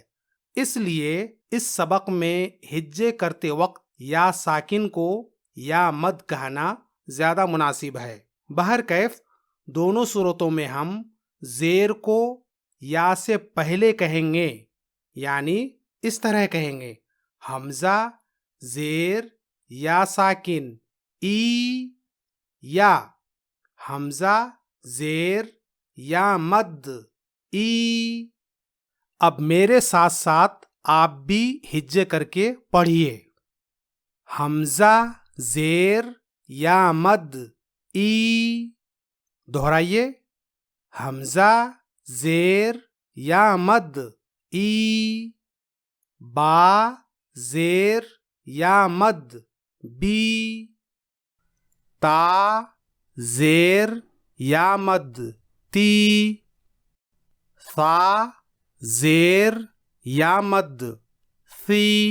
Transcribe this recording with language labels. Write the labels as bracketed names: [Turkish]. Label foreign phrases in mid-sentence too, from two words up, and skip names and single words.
[Urdu] اس لیے اس سبق میں ہجے کرتے وقت یا ساکن کو یا مد کہنا زیادہ مناسب ہے۔ بہرکیف دونوں صورتوں میں ہم زیر کو یا سے پہلے کہیں گے، یعنی اس طرح کہیں گے حمزہ زیر یا ساکن ای، یا حمزہ زیر یا مد ای۔ اب میرے ساتھ ساتھ آپ بھی ہجے کر کے پڑھیے، حمزہ زیر یا مد ای، دہرائیے، حمزہ زیر یا مد ای، با زیر یا مد بی، تا زیر یا مد تی، ثا زیر یا مد ثی،